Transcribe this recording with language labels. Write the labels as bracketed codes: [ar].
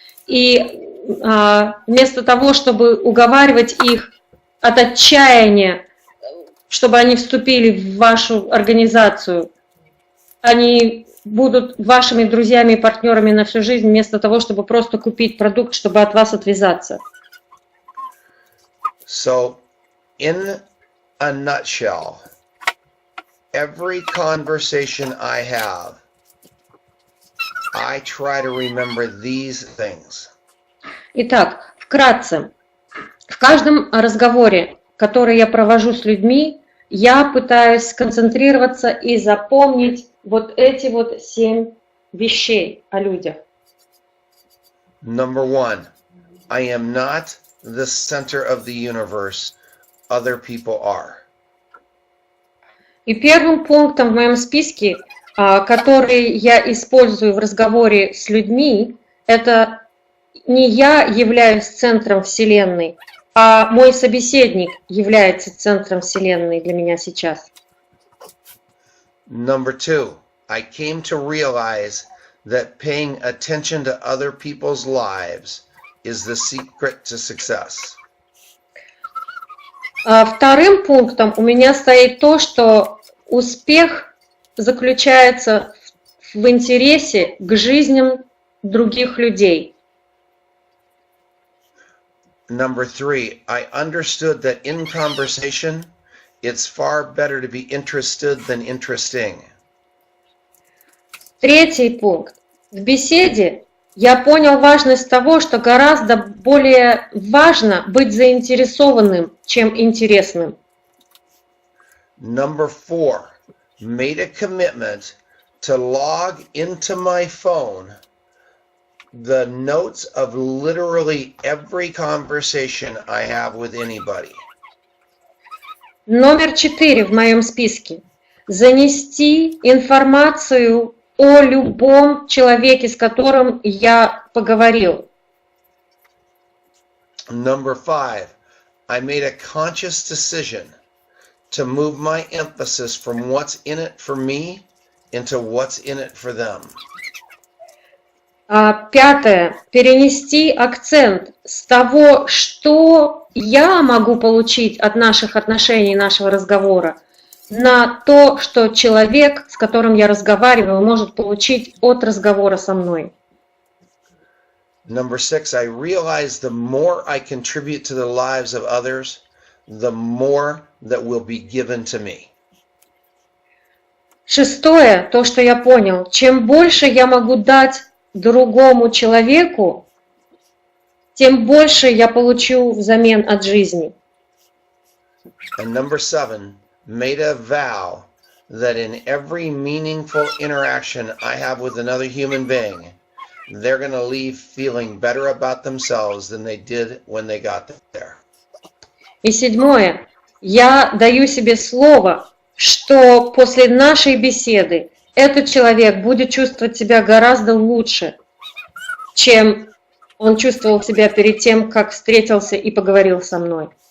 [ru] И вместо того, чтобы уговаривать их от отчаяния, чтобы они вступили в вашу организацию, они будут вашими друзьями и партнерами на всю жизнь, вместо того, чтобы просто купить продукт, чтобы от вас отвязаться. [en] So, in a nutshell, every conversation I have, I try to remember these things. [ru] Итак, вкратце, в каждом разговоре, который я провожу с людьми, я пытаюсь сконцентрироваться и запомнить вот эти вот 7 вещей о людях. [en] Number one, I am not the center of the universe. Other people are. [ru] И первым пунктом в моем списке, который я использую в разговоре с людьми, это не я являюсь центром Вселенной, а мой собеседник является центром Вселенной для меня сейчас. [en] Number two, I came to realize that paying attention to other people's lives is the secret to success. [ru] Вторым пунктом у меня стоит то, что успех заключается в интересе к жизням других людей. [en] Number three, I understood that in conversation, it's far better to be interested than interesting. [ru] Третий пункт. В беседе я понял важность того, что гораздо более важно быть заинтересованным, чем интересным. [en] Number four, made a commitment to log into my phone the notes of literally every conversation I have with anybody. [ru] Номер 4 в моем списке. Занести информацию о любом человеке, с которым я поговорил. [en] Number five, I made a conscious decision to move my emphasis from what's in it for me into what's in it for them. [ru] Пятое. Перенести акцент с того, что я могу получить от наших отношений, нашего разговора, на то, что человек, с которым я разговариваю, может получить от разговора со мной. [en] Number six, I realized the more I contribute to the lives of others, the more that will be given to me. [ru] Шестое, то, что я понял, чем больше я могу дать другому человеку, тем больше я получу взамен от жизни. [en] And number 7, made a vow that in every meaningful interaction I have with another human being, they're going to leave feeling better about themselves than they did when they got there. [ru] И 7. Я даю себе слово, что после нашей беседы этот человек будет чувствовать себя гораздо лучше, чем он чувствовал себя перед тем, как встретился и поговорил со мной.